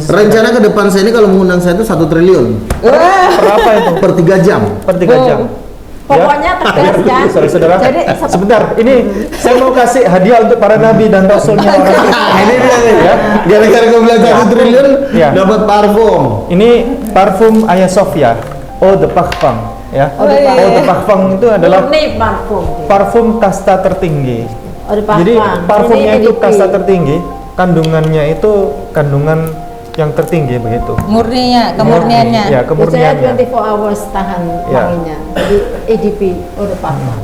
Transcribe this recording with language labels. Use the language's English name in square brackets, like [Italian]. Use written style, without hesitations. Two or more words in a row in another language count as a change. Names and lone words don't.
[Indonesian] Rencana ke depan saya ini kalau mengundang saya itu 1 triliun berapa itu? per 3 jam. Per 3 jam. Pokoknya tegas kan. Saudara-saudara. Jadi Sebentar, ini saya mau kasih hadiah untuk para nabi dan rasulnya orang. Ini dia nih ya. Gara-gara gue bilang 1 triliun Iya. dapat parfum. Ini parfum Hagia Sophia, Eau de Parfum ya. Eau de Parfum. Eau de Parfum itu adalah murni parfum. parfum kasta tertinggi. Oh, di parfum. Jadi parfumnya Ini itu EDP. kasta tertinggi, kandungannya itu kandungan yang tertinggi begitu. murninya, kemurniannya. Ya, Biasanya kemurniannya. 24 hours tahan Ya. wanginya. Jadi EDP, Eau de Parfum.